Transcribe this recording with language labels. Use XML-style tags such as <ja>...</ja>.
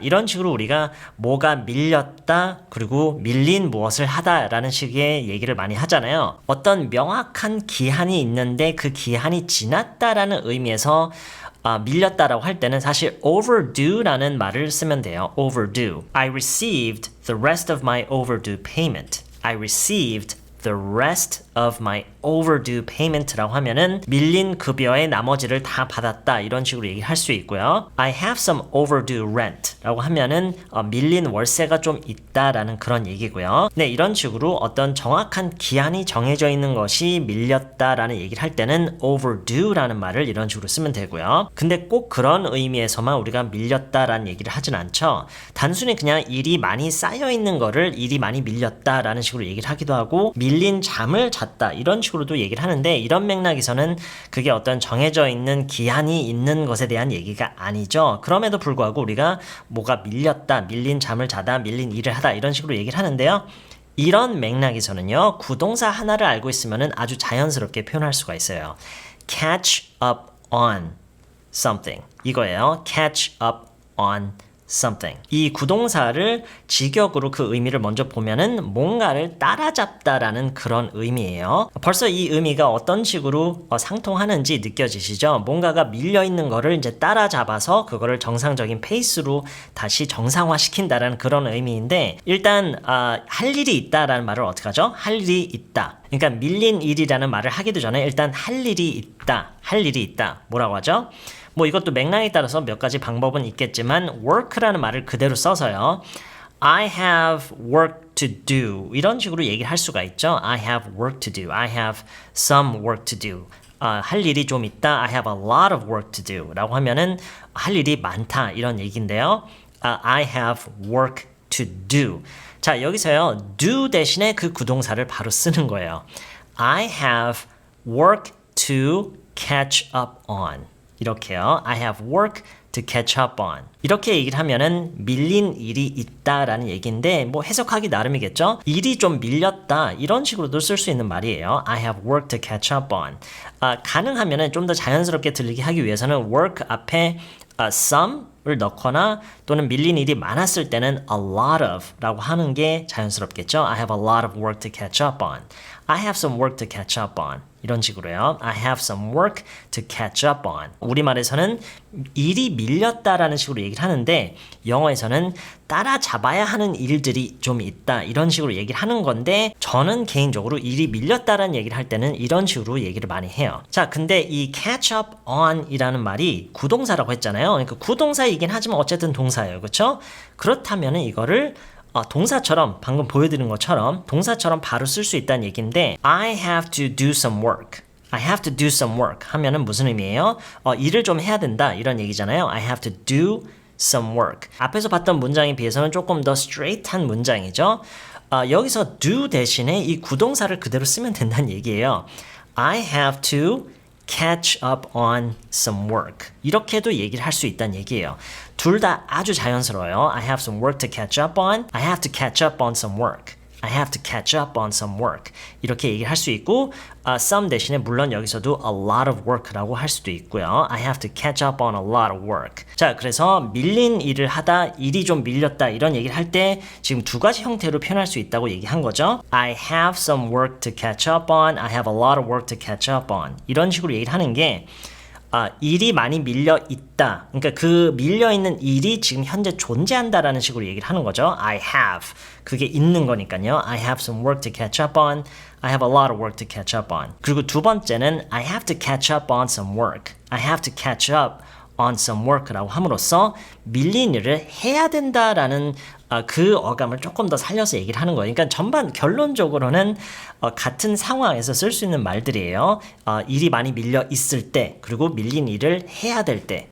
<ko>이런 식으로 우리가 뭐가 밀렸다 그리고 밀린 무엇을 하다라는 식의 얘기를 많이 하잖아요. 어떤 명확한 기한이 있는데 그 기한이 지났다라는 의미에서 밀렸다라고 할 때는 사실 overdue라는 말을 쓰면 돼요.</ko> <en>overdue. I received the rest of my overdue payment. I received the rest of my overdue payment</en> <ko>라고 하면은 밀린 급여의 나머지를 다 받았다 이런 식으로 얘기할 수 있고요.</ko> <en>I have some overdue rent</en> <ko>라고 하면은 밀린 월세가 좀 있다라는 그런 얘기고요. 네, 이런 식으로 어떤 정확한 기한이 정해져 있는 것이 밀렸다라는 얘기를 할 때는 overdue라는 말을 이런 식으로 쓰면 되고요. 근데 꼭 그런 의미에서만 우리가 밀렸다라는 얘기를 하진 않죠. 단순히 그냥 일이 많이 쌓여 있는 거를 일이 많이 밀렸다라는 식으로 얘기를 하기도 하고 밀린 잠을 잤다 이런 식으로도 얘기를 하는데 이런 맥락에서는 그게 어떤 정해져 있는 기한이 있는 것에 대한 얘기가 아니죠. 그럼에도 불구하고 우리가 뭐가 밀렸다, 밀린 잠을 자다, 밀린 일을 하다 이런 식으로 얘기를 하는데요. 이런 맥락에서는요. 구동사 하나를 알고 있으면 아주 자연스럽게 표현할 수가 있어요.</ko> <en>catch up on something</en> <ko>이거예요.</ko> <en>catch up on something.</en> <ko>이 구동사를 직역으로 그 의미를 먼저 보면은 뭔가를 따라잡다라는 그런 의미예요. 벌써 이 의미가 어떤 식으로 상통하는지 느껴지시죠? 뭔가가 밀려있는 거를 이제 따라잡아서 그거를 정상적인 페이스로 다시 정상화시킨다라는 그런 의미인데 일단 할 일이 있다라는 말을 어떻게 하죠? 할 일이 있다. 그러니까 밀린 일이라는 말을 하기도 전에 일단 할 일이 있다. 할 일이 있다. 뭐라고 하죠? 뭐 이것도 맥락에 따라서 몇 가지 방법은 있겠지만 work라는 말을 그대로 써서요.</ko> <en>I have work to do</en> <ko>이런 식으로 얘기를 할 수가 있죠.</ko> <en>I have work to do. I have some work to do.</en> <ko>할 일이 좀 있다.</ko> <en>I have a lot of work to do</en> <ko>라고 하면은 할 일이 많다 이런 얘기인데요.</ko> <en>I have work to do.</en> <ko>자 여기서요. do 대신에 그 구동사를 바로 쓰는 거예요.</ko> <en>I have work to catch up on.</en> <ko>이렇게요.</ko> <en>I have work to catch up on.</en> <ko>이렇게 얘기를 하면은 밀린 일이 있다라는 얘기인데 뭐 해석하기 나름이겠죠. 일이 좀 밀렸다 이런 식으로도 쓸 수 있는 말이에요.</ko> <en>I have work to catch up on.</en> <ko>가능하면은 좀 더 자연스럽게 들리게 하기 위해서는 work 앞에 some을 넣거나 또는 밀린 일이 많았을 때는 a lot of 라고 하는 게 자연스럽겠죠.</ko> <en>I have a lot of work to catch up on. I have some work to catch up on.</en> <ko>이런 식으로요.</ko> <en>I have some work to catch up on.</en> <ko>우리말에서는 일이 밀렸다라는 식으로 얘기를 하는데 영어에서는 따라잡아야 하는 일들이 좀 있다. 이런 식으로 얘기를 하는 건데 저는 개인적으로 일이 밀렸다라는 얘기를 할 때는 이런 식으로 얘기를 많이 해요. 자, 근데 이 catch up on 이라는 말이 구동사라고 했잖아요. 그러니까 구동사이긴 하지만 어쨌든 동사예요. 그렇죠? 그렇다면 이거를 동사처럼 방금 보여드린 것처럼 동사처럼 바로 쓸 수 있다는 얘기인데</ko> <en>I have to do some work. I have to do some work</en> <ko>하면은 무슨 의미예요? 일을 좀 해야 된다 이런 얘기잖아요.</ko> <en>I have to do some work.</en> <ko>앞에서 봤던 문장에 비해서는 조금 더 straight한 문장이죠. 여기서 do 대신에 이 구동사를 그대로 쓰면 된다는 얘기예요.</ko> <en>I have to catch up on some work.</en> <ko>이렇게도 얘기를 할 수 있다는 얘기예요. 둘 다 아주 자연스러워요.</ko> <en>I have some work to catch up on. I have to catch up on some work. I have to catch up on some work.</en> <ko>이렇게 얘기를 할 수 있고 some 대신에 물론 여기서도 a lot of work라고 할 수도 있고요.</ko> <en>I have to catch up on a lot of work.</en> <ko>자, 그래서 밀린 일을 하다 일이 좀 밀렸다 이런 얘기를 할 때 지금 두 가지 형태로 표현할 수 있다고 얘기한 거죠.</ko> <en>I have some work to catch up on. I have a lot of work to catch up on.</en> <ko>이런 식으로 얘기를 하는 게 일이 많이 밀려 있다. 그러니까 그 밀려 있는 일이 지금 현재 존재한다라는 식으로 얘기를 하는 거죠.</ko> <en>I have.</en> <ko>그게 있는 거니까요.</ko> <en>I have some work to catch up on. I have a lot of work to catch up on.</en> <ko>그리고 두 번째는</ko> <en>I have to catch up on some work. I have to catch up on some work</en> <ko>라고 함으로써 밀린 일을 해야 된다라는 그 어감을 조금 더 살려서 얘기를 하는 거예요. 그러니까 전반 결론적으로는 같은 상황에서 쓸 수 있는 말들이에요. 일이 많이 밀려 있을 때 그리고 밀린 일을 해야 될 때.</ko>